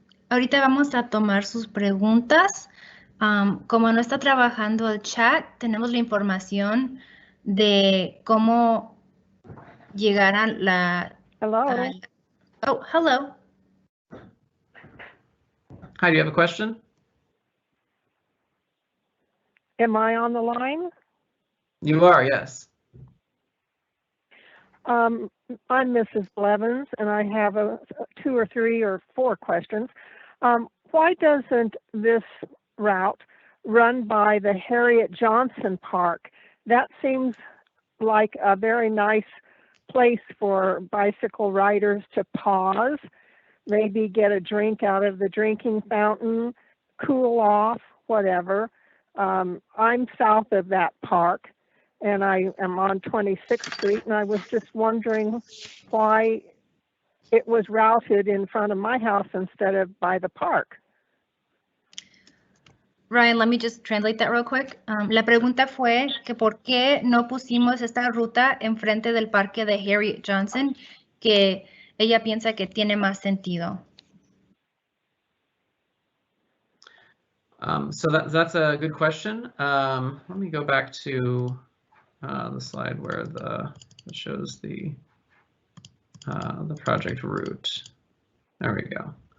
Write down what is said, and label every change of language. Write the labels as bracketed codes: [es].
[es] Ahorita vamos a tomar sus preguntas. Como no está trabajando el chat, tenemos la información de cómo llegar a la... [en] Hello. Oh, hello. Hi, do you have a question? Am I on the line? You are, yes. I'm Mrs. Blevins, and I have 2 or 3 or 4 questions. Why doesn't this route run by the Harriet Johnson Park? That seems like a very nice place for bicycle riders to pause, maybe get a drink out of the drinking fountain, cool off, whatever. I'm south of that park, and I am on 26th Street, and I was just wondering why it was routed in front of my house instead of by the park. Ryan, let me just translate that real quick. [es] La pregunta fue que por qué no pusimos esta ruta enfrente del parque de Harriet Johnson, que ella piensa que tiene más sentido. [en] So that's a good question. Let me go back to the slide where it shows the project route. There we go.